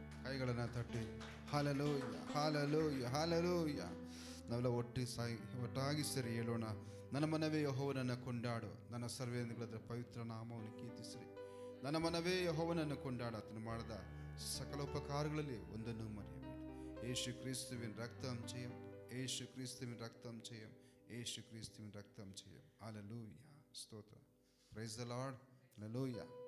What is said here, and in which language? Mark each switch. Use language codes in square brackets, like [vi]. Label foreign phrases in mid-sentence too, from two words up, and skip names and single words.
[kn] ಕೈಗಳನ್ನು ತಟ್ಟಿ ಹಾಲೆಲೂಯ ಹಾಲೆಲೂಯ ಹಾಲೆಲೂಯ. ನಾವೆಲ್ಲ ಒಟ್ಟಾಗಿ ಸೇರಿ ಹೇಳೋಣ. ನನ್ನ ಮನವೇ ಯೆಹೋವನನ್ನು ಕೊಂಡಾಡು, ನನ್ನ ಸರ್ವೇಂದ್ರಗಳ ಪವಿತ್ರ ನಾಮವನ್ನು ಕೀರ್ತಿಸಿರಿ. ನನ್ನ ಮನವೇ ಯೆಹೋವನನ್ನು ಕೊಂಡಾಡು, ಆತನು ಮಾಡಿದ ಸಕಲ ಉಪಕಾರಗಳಲ್ಲಿ ಒಂದನ್ನು ಮರೆಯಬೇಡಿ. [ml] യേശു ക്രിസ്തുവിൻ രക്തം ചെയ്യും, യേശു ക്രിസ്തുവിൻ രക്തം ചെയ്യും, യേശു ക്രിസ്തുവിൻ രക്തം ചെയ്യും. ഹല്ലേലൂയ. സ്തോത്രം. [en] Praise the Lord. [ml] ഹല്ലേലൂയ.